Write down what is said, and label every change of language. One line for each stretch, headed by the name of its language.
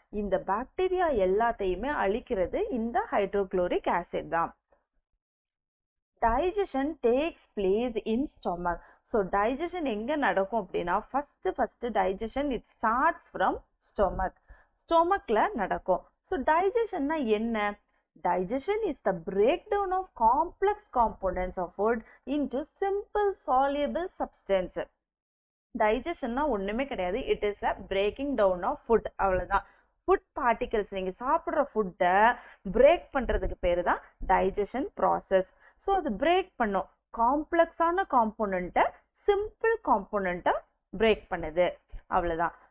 Tamil: இந்த பாக்டீரியா எல்லாத்தையுமே அழிக்கிறது இந்த ஹைட்ரோக்ளோரிக் ஆசிட் தான்.
English: Digestion takes place in stomach. So digestion
Tamil: எங்கே நடக்கும் அப்படின்னா,
English: First digestion it starts from stomach.
Tamil: ஸ்டொமக்ல நடக்கும். ஸோ டைஜஷன்னா என்ன?
English: Digestion is the breakdown of complex components of food into simple soluble substance.
Tamil: டைஜஷன்னா ஒன்றுமே கிடையாது.
English: It is a breaking down of food.
Tamil: அவ்வளோதான். Food particles நீங்கள் சாப்பிட்ற ஃபுட்டை பிரேக் பண்ணுறதுக்கு பேர் தான் டைஜஷன் ப்ராசஸ். ஸோ அது பிரேக் பண்ணும். காம்ப்ளெக்ஸான காம்போனண்ட்டை சிம்பிள் காம்போனண்ட்டை பிரேக் பண்ணுது. அவ்வளோதான்.